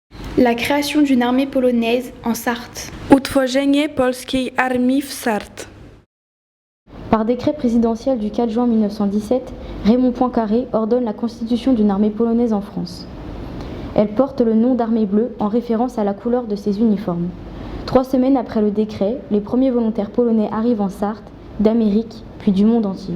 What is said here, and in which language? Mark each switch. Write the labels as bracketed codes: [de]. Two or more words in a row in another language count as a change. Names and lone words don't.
[fr] La création d'une armée polonaise en Sarthe. [pl] Utworzenie polskiej armii w Sarthe. [fr] Par décret présidentiel du 4 juin 1917, Raymond Poincaré ordonne la constitution d'une armée polonaise en France. Elle porte le nom d'armée bleue en référence à la couleur de ses uniformes. 3 semaines après le décret, les premiers volontaires polonais arrivent en Sarthe, d'Amérique, puis du monde entier.